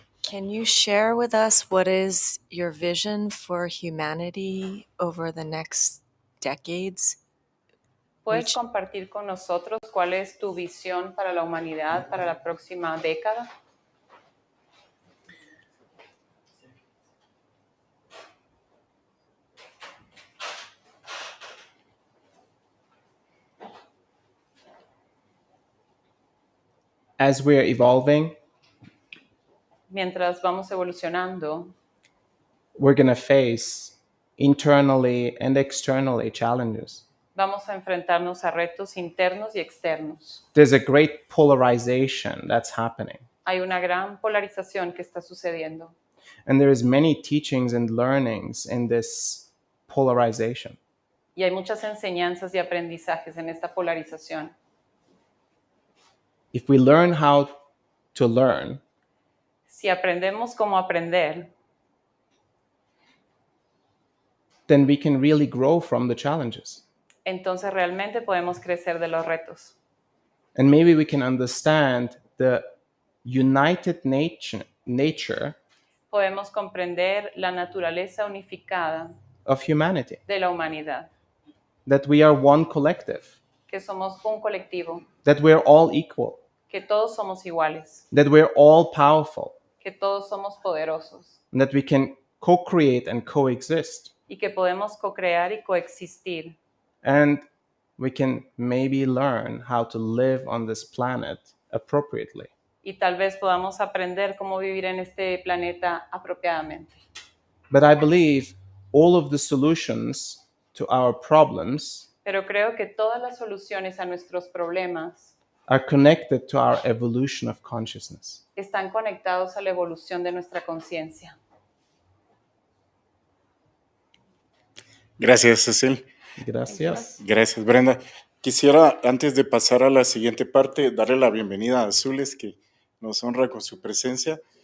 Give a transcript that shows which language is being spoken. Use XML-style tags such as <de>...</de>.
<en>Can you share with us what is your vision for humanity over the next decades?</en> <es>¿Puedes compartir con nosotros cuál es tu visión para la humanidad para la próxima década?</es> <en>As we're evolving,</en> <es>Mientras vamos evolucionando,</es> <en>we're going to face internally and externally challenges.</en> <es>Vamos a enfrentarnos a retos internos y externos.</es> <en>There's a great polarization that's happening.</en> <es>Hay una gran polarización que está sucediendo.</es> <en>And there is many teachings and learnings in this polarization.</en> <es>Y hay muchas enseñanzas y aprendizajes en esta polarización.</es> <en>If we learn how to learn,</en> <es>Si aprendemos cómo aprender,</es> <en>then we can really grow from the challenges.</en> <es>entonces realmente podemos crecer de los retos.</es> <en>And maybe we can understand the united nature</en> <es>Podemos comprender la naturaleza unificada</es> <en>of humanity,</en> <es>de la humanidad,</es> <en>that we are one collective,</en> <es>que somos un colectivo,</es> <en>that we're all equal,</en> <es>que todos somos iguales,</es> <en>that we're all powerful,</en> <es>que todos somos poderosos</es> <en>and that we can co-create and coexist.</en> <es>y que podemos co-crear y coexistir.</es> <en>And we can maybe learn how to live on this planet appropriately.</en> <es>Y tal vez podamos aprender cómo vivir en este planeta apropiadamente.</es> <en>But I believe all of the solutions to our problems</en> <es>Pero creo que todas las soluciones a nuestros problemas</es> <en>are connected to our evolution of consciousness.</en> <es>están conectados a la evolución de nuestra conciencia. Gracias, Cecil. Gracias. Gracias, Brenda. Quisiera, antes de pasar a la siguiente parte, darle la bienvenida a Zules, que nos honra con su presencia.</es>